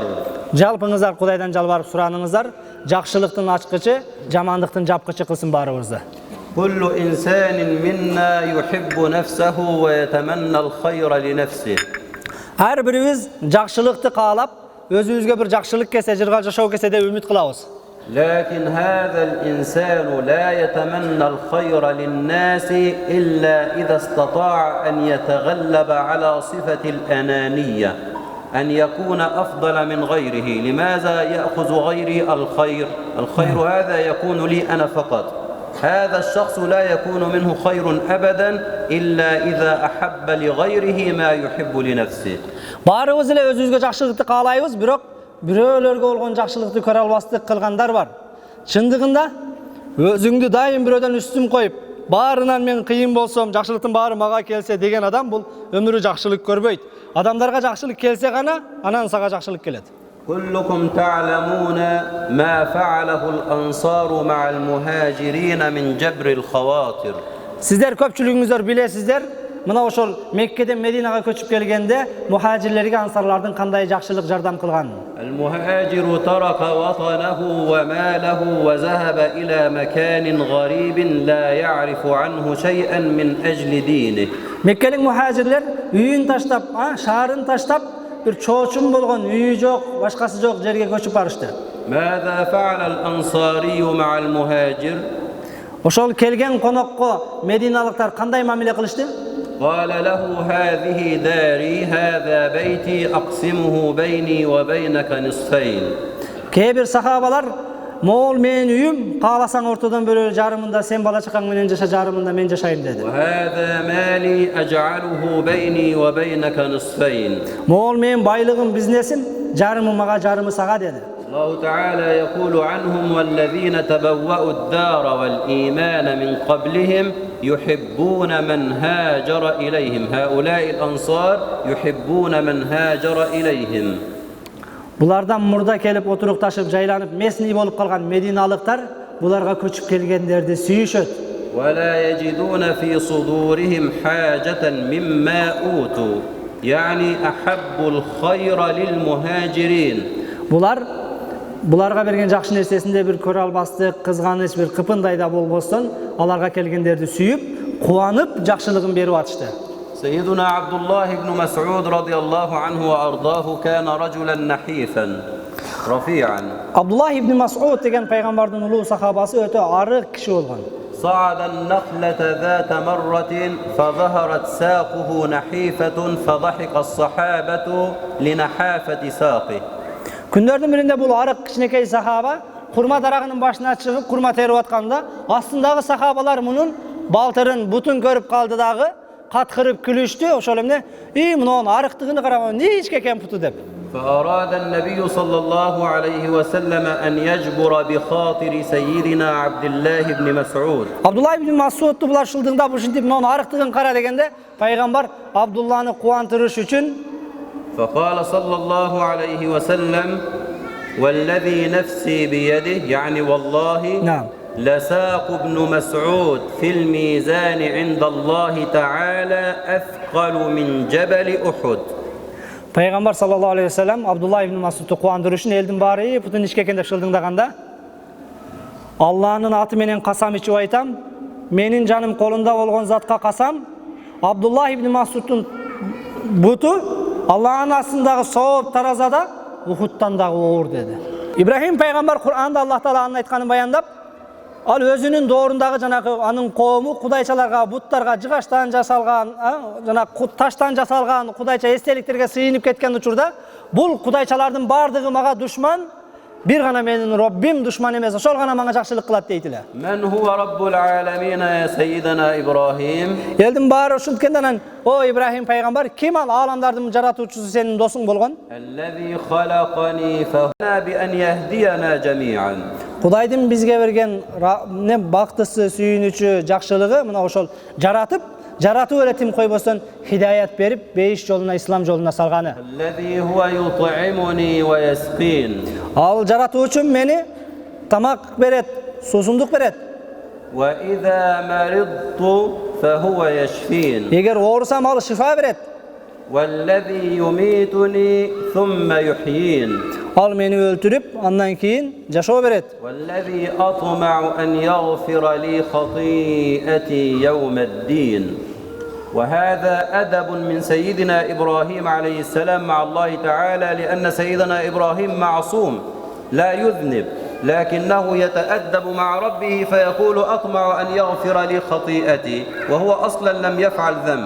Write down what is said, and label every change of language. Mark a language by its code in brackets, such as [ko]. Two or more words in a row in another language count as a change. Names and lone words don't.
[ky] Жалпыңыздар Кудайдан жалбарып сураныңыздар, жакшылыктын ачкычы, жамандыктын жапкычы кылсын баарыбызды. [ar] كل إنسان منا يحب نفسه ويتمنى الخير لنفسه. [ky] Ар бирибиз жакшылыкты каалап, өзүбүзгө бир жакшылык келсе, жыргал жашоо келсе деп үмүт кылабыз. [ar] لكن هذا الإنسان لا يتمنى الخير للناس إلا إذا استطاع أن يتغلب على صفة الأنانية، أن يكون أفضل من غيره. لماذا يأخذ غيري الخير؟ الخير هذا يكون لي أنا فقط. هذا الشخص لا يكون منه خير أبدا إلا إذا أحب لغيره ما يحب لنفسه. [ky] Баарыбыз эле өзүбүзгө жакшылыкты каалайбыз, бирок бирөөлөргө болгон жакшылыкты көрө албастык кылгандар бар. Чындыгында өзүңдү дайым бирөөдөн үстүн коюп, баарынан мен кыйын болсом, жакшылыктын баары мага келсе деген адам бул өмүрү жакшылык көрбөйт. Адамдарга жакшылык келсе гана, анан сага жакшылык келет. [ar] كلكم تعلمون ما فعله الأنصار مع المهاجرين من جبر الخواطر. [ky] Сиздер көпчүлүгүңүздөр билесиздер, мына ошол Меккеден Мединага көчүп келгенде мухажирлерге ансарлардын кандай жакшылык жардам кылганын. [ar] المهاجر ترك وطنه وماله وذهب إلى مكان غريب لا يعرف عنه شيئا من أجل دينه. [ky] Меккелик мухажирлер үйүн таштап, шаарын таштап, бир чоочун болгон үйү жок, башкасы жок жерге көчүп барышты. [ar] ماذا فعل الأنصاري مع المهاجر؟ [ky] Ошол келген конокко мединалыктар кандай мамиле кылышты? [ar] قال له هذه داري هذا بيتي أقسمه بيني وبينك نصفين. [ky] Кээ-бир сахабалар, "Могул менин үйүм, кааласаң ортодон бөлө жарымында сен бала чакаң менен жаша, жарымында мен жашайм" деди. [ar] وهذا مالي أجعله بيني وبينك نصفين. [ky] Могул менин байлыгым, бизнесим, жарымы мага, жарымы сага деди. [ar] الله تعالى يقول عنهم والذين تبوأوا الدار والإيمان من قبلهم يحبون من هاجر إليهم. هؤلاء الأنصار يحبون من هاجر إليهم. [ky] Булардан мурда келип отурукташып, жайланып, месни болуп калган мединалыктар буларга көчүп келгендерди сүйүшөт. [ar] ولا يجدون في صدورهم حاجة مما أوتوا. يعني أحب الخير للمهاجرين. [ky] Булар буларга берген жакшы нерсесинде бир көрө албастык, кызганыч, бир кыпындай да болбостон аларга келгендерди сүйүп, кубанып жакшылыгын берип атышты. [ar] سيدنا عبد الله بن مسعود رضي الله عنه وأرضاه كان رجلا نحيفا رفيعا. [ky] Abdullah ibn Mas'ud деген пайгамбардын улуу сахабасы өтө арык киши болгон. [ar] صعد النخلة ذات مرة فظهرت ساقه نحيفة فضحك الصحابة لنحافة ساقه. [ky] Күндөрдүн биринде бул арык кичинекей сахаба курма дарагынын башына чыгып курма терип атканда, астындагы сахабалар мунун балтырын, бутун көрүп калды дагы, каткырып күлүштү. Ошол эмне, мунун арыктыгын караган, эмне ичке экен путу деп. [ar] فأراد النبي صلى الله عليه وسلم أن يجبر بخاطر سيدنا عبد الله بن مسعود. [ky] Abdullah ibn Mas'ud'tu bular шылдыңда ушинтип мунун арыктыгын кара дегенде, пайгамбар Абдулланы кубантырыш үчүн [ar] فقال صلى الله عليه وسلم والذي نفسي بيده يعني والله لساق ابن مسعود في الميزان عند الله تعالى أثقل من جبل أحد. [ky] Пайгамбар [ar] صلى الله عليه وسلم [ky] Абдулла ибн Мас'удту кубандырыш үчүн элдин баары бутун ичке экен деп шылдыңдаганда, Алланын аты менен касам ичип айтам, менин жаным колунда болгон затка касам, Абдулла ибн Мас'удтун буту Алланын астындагы сооп таразада Ухудтан дагы оор деди. Ибрахим пайгамбар Кур'анда Аллах таала анын айтканын баяндап, ал өзүнүн доорундагы жанагы анын коому кудайчаларга, буттарга, жыгачтан жасалган, жана таштан жасалган кудайча эстеликтерге сыйынып кеткен учурда, бул кудайчалардын бардыгы мага душман, бир гана менин Роббим душман эмес, ошол гана мага жакшылык кылат дейтиле. [ar] من هو رب العالمين يا سيدنا إبراهيم؟ [ky] Элдин баары ушинткенде анан, о Ибрахим пайгамбар, ким ал аламдардын жаратуучусу сенин досуң болгон? [ar] الذي خلقني فهنا بأن يهدينا جميعا. [ky] Кудайдын бизге берген бактысы, сүйүнүчү, жакшылыгы мына ошол жаратып эле тим койбостон хидаят берип, бейиш жолуна, ислам жолуна салганы. [ar] الذي هو يطعمني ويسقين. [ky] Ал жаратуучум мени тамак берет, суусундук берет. [ar] وإذا مرضت فهو يشفين. [ky] Эгер оорусам ал шифа берет. [ar] والذي يميتني ثم يحيين. [ky] Ал мени өлтүрүп, андан кийин жашоо берет. [ar] والذي أطمع أن يغفر لي خطيئتي يوم الدين. وهذا أدب من سيدنا إبراهيم عليه السلام مع الله تعالى لأن سيدنا إبراهيم معصوم لا يذنب لكنه يتأدب مع ربه فيقول أطمع أن يغفر لي خطيئتي وهو أصلا لم يفعل ذنب.